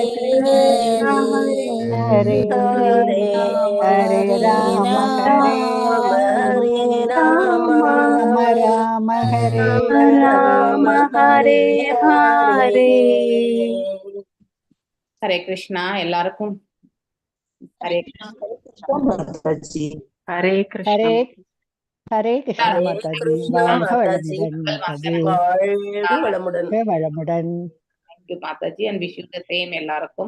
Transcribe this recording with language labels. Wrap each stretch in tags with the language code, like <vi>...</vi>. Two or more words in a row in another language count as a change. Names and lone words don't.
<ta>கிருஷ்ண ஹரே ஹரே ஹரே ராம ஹரே ராம ராம ராம ஹரே ராம ஹரே ஹரே ஹரே கிருஷ்ணா எல்லாருக்கும் ஹரே ஹரே கிருஷ்ணா ஹரே ஹரே கிருஷ்ண மாதாஜி வாழ்க வளமுடன் மாதாஜி வளமுடன் வளமுடன்</ta> <en>thank you mataji and wish you the same எல்லாருக்கும்.</en>